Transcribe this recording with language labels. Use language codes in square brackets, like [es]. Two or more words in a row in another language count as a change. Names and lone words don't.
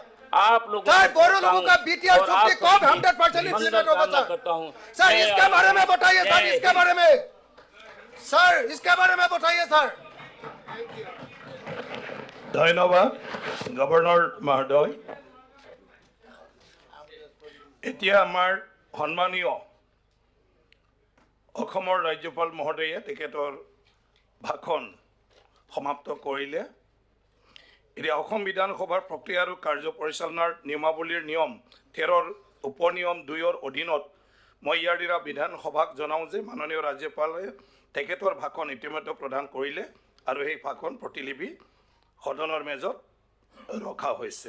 [hi] आप लोग सर बोरो लोगों का बीटीआर छुट्टी कब 100% इम्प्लीमेंट होगा सर? सर इसके बारे में बताइए सर, इसके बारे में सर, इसके बारे में बताइए सर। धन्यवाद गवर्नर महोदय। [as] এতিয়া আমাৰ সন্মানীয় অসমৰ ৰাজ্যপাল মহোদয়ে তেখেতৰ ভাষণ সমাপ্ত কৰিলে। এতিয়া অসম বিধানসভাৰ প্ৰক্ৰিয়া আৰু কাৰ্য পৰিচালনাৰ নিয়মাৱলীৰ নিয়ম 13ৰ উপনিয়ম 2ৰ অধীনত মই ইয়াৰ দ্বাৰা বিধানসভাক জনাওঁ যে মাননীয় ৰাজ্যপালে তেখেতৰ ভাষণ ইতিমধ্যে প্ৰদান কৰিলে আৰু সেই ভাষণ প্ৰতিলিপি সদনৰ মেজত ৰখা হৈছে।